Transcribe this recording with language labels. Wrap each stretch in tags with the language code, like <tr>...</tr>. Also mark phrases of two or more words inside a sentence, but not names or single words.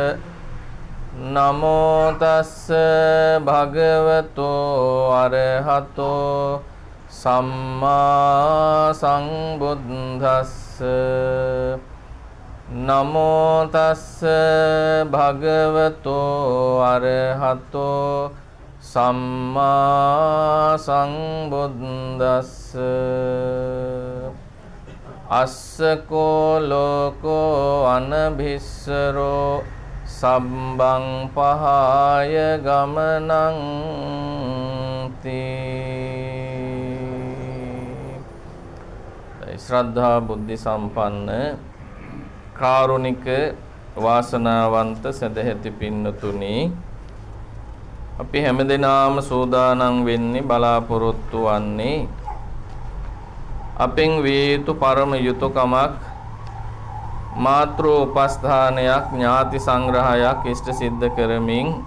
<pi>නමෝ තස්ස භගවතෝ අරහතෝ සම්මා සම්බුද්දස්ස නමෝ තස්ස භගවතෝ අරහතෝ සම්මා සම්බුද්දස්ස අස්සකෝ ලෝකෝ අනභිස්සරෝ සම්බං පහාය ගමනං තී ශ්‍රද්ධා</pi> <si>බුද්ධි සම්පන්න කාරුණික වාසනාවන්ත සදැහැති පින්නතුනි අපි හැමදෙනාම සූදානම් වෙන්නේ බලාපොරොත්තු වන්නේ අපෙන් විය යුතු පරම යුතුයකමක් මාතෘ උපස්ථානයක් ඥාති සංග්‍රහයක් ඉෂ්ට සිද්ධ කරමින්</si>